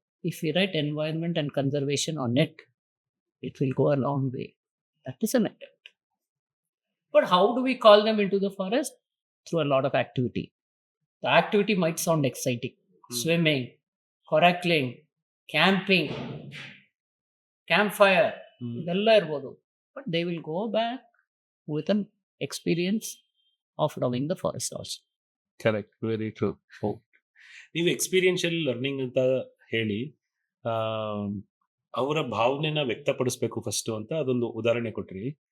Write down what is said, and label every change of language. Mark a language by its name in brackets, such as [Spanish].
[English] If you write environment and conservation on net, it will go a long way. That is an attempt. But how do we call them in to the forest? Through a lot of activity. The activity might sound exciting. Swimming, coracling, camping, camp fire, [Kannada] ಇದೆಲ್ಲ ಇರ್ಬೋದು. [English] But they will go back with an experience of loving the forest also. Correct. Very true. [Kannada] ನೀವು experiential learning ಅಂತ ಹೇಳಿ ಅವರ ಭಾವನೆನ ವ್ಯಕ್ತಪಡಿಸ್ಬೇಕು first ಅಂತ ಅದೊಂದು ಉದಾಹರಣೆ ಕೊಟ್ರಿ.